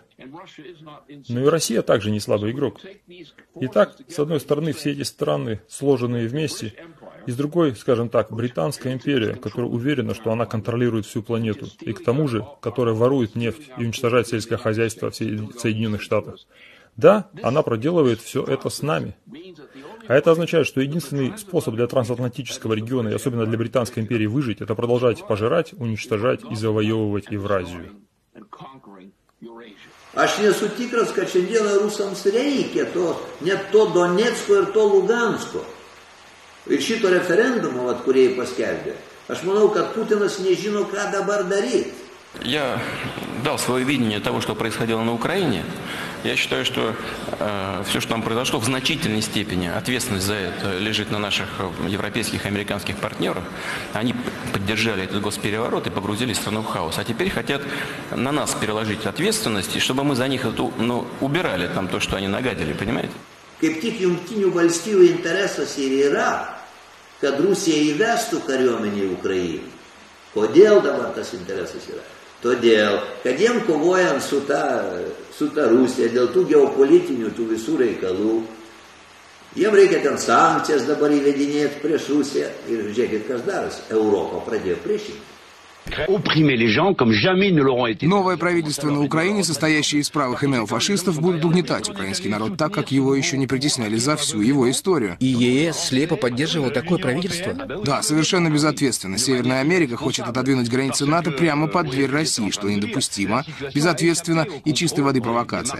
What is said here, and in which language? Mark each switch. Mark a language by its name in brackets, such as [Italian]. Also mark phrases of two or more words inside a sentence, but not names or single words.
[Russian] Но и Россия также не слабый игрок. Итак, с одной стороны, все эти страны, сложенные вместе, и с другой, скажем так, Британская империя, которая уверена, что она контролирует всю планету, и к тому же, которая ворует нефть и уничтожает сельское хозяйство в Соединенных Штатах. Да, она проделывает все это с нами. А это означает, что единственный способ для трансатлантического региона, и особенно для Британской империи, выжить, это продолжать пожирать, уничтожать и завоевывать Евразию. [Lithuanian] Aš nesu tikras, kad šiandieną rusams reikia net to Donecko ir to Lugansko. Ir šito referendumo, kurį jie paskelbė. Aš manau, kad Putinas nežino, ką dabar daryti. [Russian] Я дал свое видение того, что происходило на Украине. Я считаю, что все, что там произошло, в значительной степени ответственность за это лежит на наших европейских и американских партнерах. Они поддержали этот госпереворот и погрузили страну в хаос. А теперь хотят на нас переложить ответственность, чтобы мы за них эту, убирали там то, что они нагадили, понимаете? [Lithuanian] Kaip tik Jungtinių valstybių interesas ir yra, kad Rusija įvestų kariuomenę į Ukrainą. Kodėl dabar tas interesas yra? Todėl, kad jiem kovojant su ta Rusija, dėl tų geopolitinių, tų visų reikalų, jiem reikia ten sankcijas dabar įvedinėti prieš Rusiją. Ir žiūrėkit, kas darosi. Europa pradėjo priešinti. [Russian] Новое правительство на Украине, состоящее из правых и неофашистов, будет угнетать украинский народ так, как его еще не притесняли за всю его историю. И ЕС слепо поддерживал такое правительство? Да, совершенно безответственно. Северная Америка хочет отодвинуть границы НАТО прямо под дверь России, что недопустимо, безответственно и чистой воды провокация.